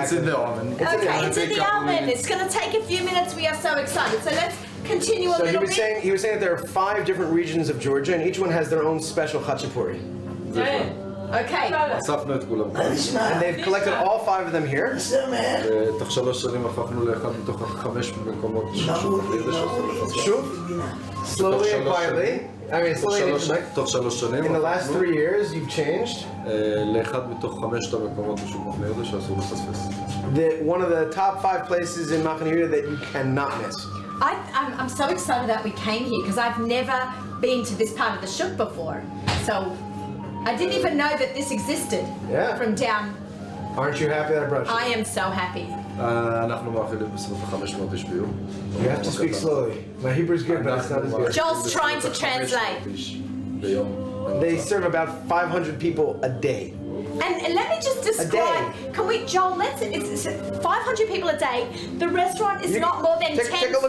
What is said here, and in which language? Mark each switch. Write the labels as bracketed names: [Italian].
[English] It's in the oven. Okay, it's in the oven. It's going to take a few minutes. We are so excited. So let's continue a So little bit. he was saying that there are 5 different regions of Georgia, and each one has their own special Khachapuri. Okay. [Hebrew] אספנו את כולם. [English] And they've collected all 5 of them here. [Hebrew] תוך 3 שנים הפכנו לאחד מתוך 5 מקומות [English] Shuv, slowly and quietly. I mean, slowly and like, [Hebrew] תוך 3 שנים [English] in the last 3 years, you've changed. [Hebrew] לאחד מתוך 5 המקומות בשוק מחנה יהודה שאסור לפספס. [English] One of the top 5 places in Machane Yehuda that you cannot miss. I'm so excited that we came here because I've never been to this part of the shuk before. So I didn't even know that this existed Yeah. from down. Aren't you happy that I brought you? I am so happy. [Hebrew] אנחנו מאכילים בסביבות 500 איש ביום. [English] You have to speak slowly. My Hebrew's good, but it's not as good. Joel's trying to translate. [Hebrew] ביום. [English] They serve about 500 people a day. And let me just describe. Can we, Joel? It's 500 people a day. The restaurant is not more than 10 Take a look